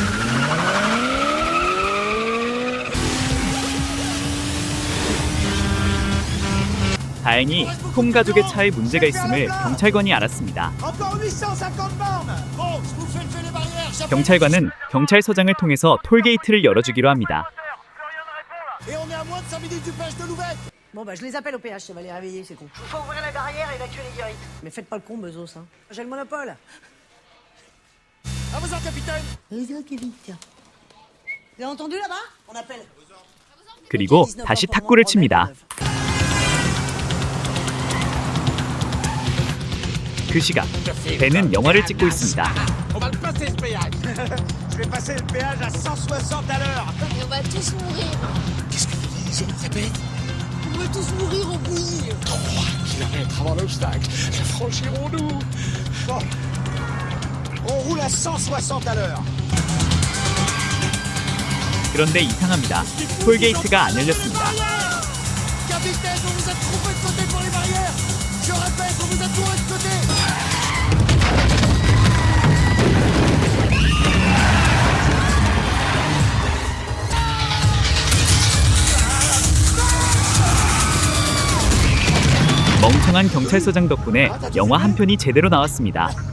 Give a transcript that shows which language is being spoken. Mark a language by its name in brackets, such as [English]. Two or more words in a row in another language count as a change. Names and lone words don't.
[Korean] 다행히 톰 가족의 차에 문제가 있음을 경찰관이 알았습니다. 경찰관은 경찰서장을 통해서 톨게이트를 열어주기로 합니다. [French] Bon bah je les appelle au PH, ça va les réveiller, c'est con. Faut ouvrir la barrière et évacuer les guérites. Mais faites pas le con, Bezos, hein. J'ai le monopole. À vos ordres, capitaine. Vous avez entendu là-bas? On appelle. [Korean] 그리고 다시 탁구를 칩니다. 그 시각 벤은 영화를 찍고 있습니다. [French] On va le passer ce péage. Je vais passer le péage à 160 à l'heure. Et on va tous mourir. Qu'est-ce que tu dis? Répète. On va tous mourir au bouillir. 3 kilomètres avant l'obstacle. Le franchirons-nous? Bon. On roule à 160 à l'heure. [Korean] 그런데 이상합니다. 톨게이트가 안 열렸습니다. [French] Capitaine, on vous a trompé de côté pour les barrières. Je répète, on vous a tourné de côté. [Korean] 멍청한 경찰서장 덕분에 영화 한 편이 제대로 나왔습니다.